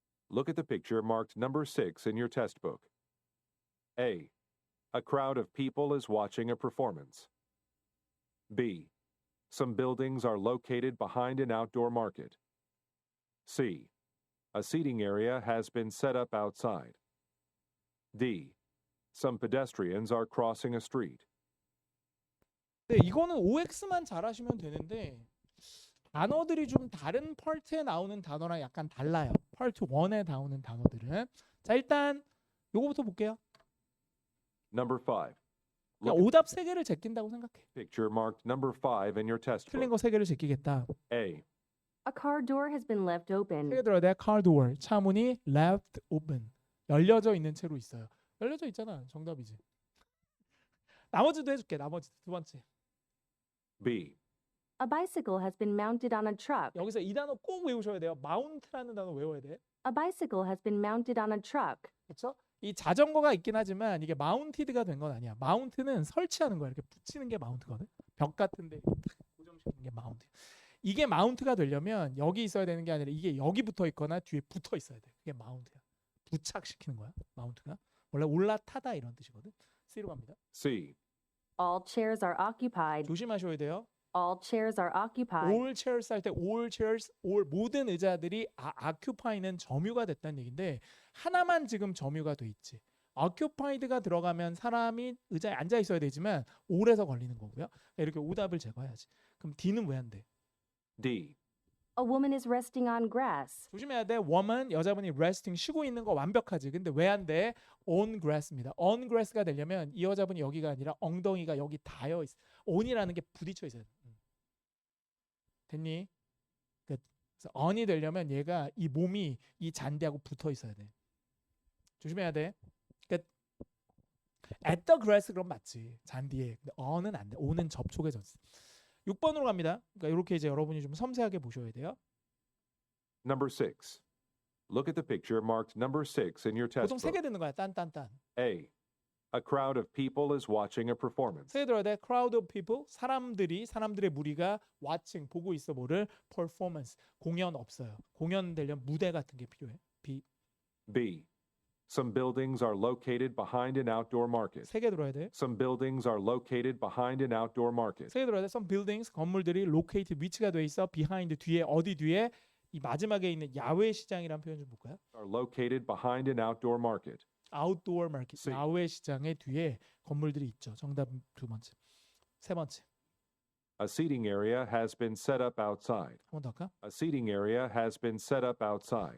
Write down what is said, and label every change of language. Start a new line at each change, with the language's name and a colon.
English: Look at the picture marked number 6 in your test book. A, a crowd of people is watching a performance. B, some buildings are located behind an outdoor market. C, a seating area has been set up outside. D, some pedestrians are crossing a street.
Korean: 네, 이거는 OX만 잘하시면 되는데 단어들이 좀 다른 파트에 나오는 단어랑 약간 달라요. 파트 1에 나오는 단어들은. 자, 일단 요거부터 볼게요.
English: Number 5.
Korean: 그냥
English: Look at
Korean: 오답 3개를 제낀다고 생각해.
English: the picture marked number 5 in your test
Korean: 틀린
English: book.
Korean: 거 3개를 제끼겠다.
English: A, A car door has been left open.
Korean: 3개 들어야 돼. car door. 차문이 left open. 열려져 있는 채로 있어요. 열려져 있잖아. 정답이지. 나머지도 해줄게. 나머지 두 번째.
English: B, A bicycle has been mounted on a truck.
Korean: 여기서 이 단어 꼭 외우셔야 돼요. mount라는 단어 외워야 돼.
English: A bicycle has been mounted on a truck.
Korean: 그렇죠? 이 자전거가 있긴 하지만 이게 마운티드가 된 건 아니야. 마운트는 설치하는 거야. 이렇게 붙이는 게 마운트거든. 벽 같은데 고정시키는 게 마운트. 이게 마운트가 되려면 여기 있어야 되는 게 아니라 이게 여기 붙어 있거나 뒤에 붙어 있어야 돼. 그게 마운트야. 부착시키는 거야. 마운트가. 원래 올라타다 이런 뜻이거든. C로 갑니다.
English: C, All chairs are occupied.
Korean: 조심하셔야 돼요.
English: All chairs are occupied.
Korean: all chairs 할 때 all chairs, all 모든 의자들이 occupy는 점유가 됐다는 얘긴데 하나만 지금 점유가 돼 있지. occupied가 들어가면 사람이 의자에 앉아 있어야 되지만 all에서 걸리는 거고요. 이렇게 오답을 제거해야지. 그럼 D는 왜 안 돼?
English: D, A woman is resting on grass.
Korean: 조심해야 돼. woman 여자분이 resting 쉬고 있는 거 완벽하지. 근데 왜 안 돼? on grass입니다. on grass가 되려면 이 여자분이 여기가 아니라 엉덩이가 여기 닿여 있어. on이라는 게 부딪혀 있어요. 됐니? 끝. 그래서 on이 되려면 얘가 이 몸이 이 잔디하고 붙어 있어야 돼. 조심해야 돼. 끝. at the grass 그럼 맞지. 잔디에. 근데 on은 안 돼. on은 접촉에 졌어. 6번으로 갑니다. 그러니까 이렇게 이제 여러분이 좀 섬세하게 보셔야 돼요.
English: Number 6. Look at the picture marked number 6 in your test
Korean: 보통 세 개
English: book.
Korean: 듣는 거야. 딴딴딴.
English: A. A crowd of people is watching a performance.
Korean: 세 개 들어야 돼. crowd of people. 사람들의 무리가 watching 보고 있어. 뭐를? performance. 공연 없어요. 공연 되려면 무대 같은 게 필요해.
English: B. B. Some buildings are located behind an outdoor market.
Korean: 세 개 들어야 돼.
English: Some buildings are located behind an outdoor market.
Korean: 세 개 들어야 돼. some buildings 건물들이 located 위치가 돼 있어. behind 뒤에 어디 뒤에 이 마지막에 있는 야외 시장이라는 표현 좀 볼까요?
English: Are located behind an outdoor market. outdoor market. C.
Korean: 야외 시장의 뒤에 건물들이 있죠. 정답 두 번째. 세 번째.
English: A seating area has been set up outside.
Korean: 한 번 더 할까?
English: A seating area has been set up outside.